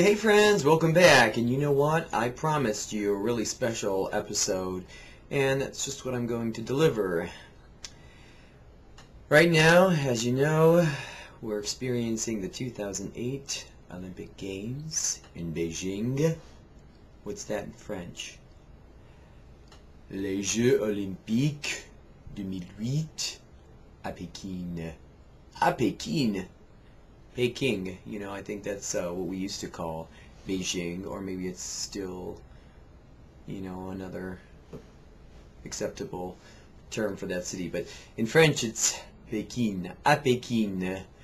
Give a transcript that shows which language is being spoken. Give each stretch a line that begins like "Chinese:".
English: Hey friends, welcome back. And you know what? I promised you a really special episode, and that's just what I'm going to deliver. Right now, as you know, we're experiencing the 2008 Olympic Games in Beijing. What's that in French?
French: Les jeux olympiques 2008 à Pékin. À Pékin.
English: Peking, you know, I think that's what we used to call Beijing, or maybe it's still, you know, another acceptable term for that city. But in French, it's Pékin, à Pékin.